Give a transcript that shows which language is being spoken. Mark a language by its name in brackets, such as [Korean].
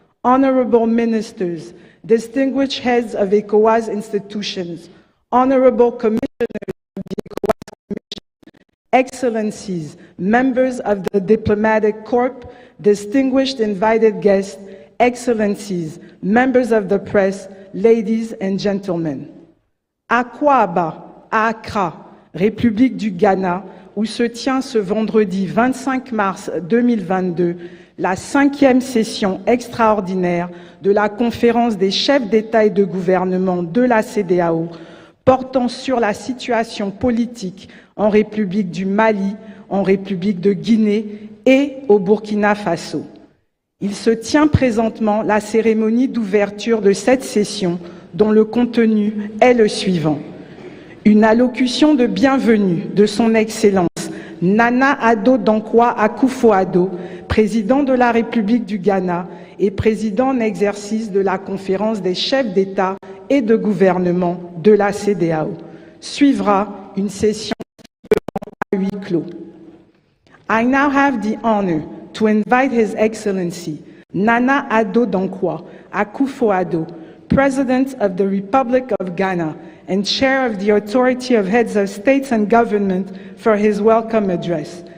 [English] Honorable Ministers, distinguished heads of ECOWAS institutions, Honorable Commissioners of the ECOWAS Commission, Excellencies, members of the Diplomatic Corps, distinguished invited guests, Excellencies, members of the press, ladies and gentlemen. [French] À Kouaba, à Accra, République du Ghana, où se tient ce vendredi 25 mars 2022 la 5e session extraordinaire de la conférence des chefs d'État et de gouvernement de la CEDEAO portant sur la situation politique en République du Mali, en République de Guinée et au Burkina Faso. Il se tient présentement la cérémonie d'ouverture de cette session dont le contenu est le suivant. Une allocution de bienvenue de son Excellence Nana Addo Dankwa Akufo-Addo, président de la République du Ghana et président en exercice de la conférence des chefs d'État et de gouvernement de la CEDEAO. Suivra une session à huis clos. [English] I now have the honor to invite His Excellency Nana Addo Dankwa Akufo-Addo, President of the Republic of Ghana and Chair of the Authority of Heads of States and Government, for his welcome address.